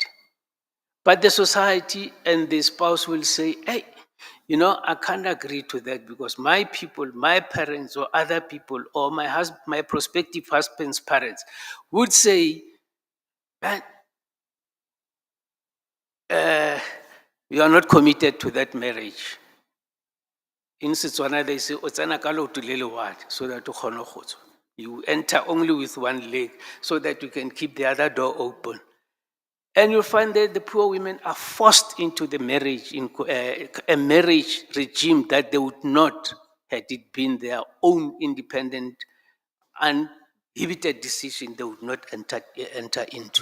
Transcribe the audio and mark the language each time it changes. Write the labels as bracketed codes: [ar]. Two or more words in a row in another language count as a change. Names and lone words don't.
[en] But the society and the spouse will say, hey, you know, I can't agree to that because my people, my parents or other people or my prospective husband's parents would say, man, you are not committed to that marriage. In Setswana, they say, [tn] "O tsena ka leoto le le-one," [en] so that [tn] o kgone go tswa. [en] You enter only with one leg so that you can keep the other door open. And you'll find that the poor women are forced into the marriage, in a marriage regime that they would not, had it been their own independent, uninhibited decision, they would not enter into.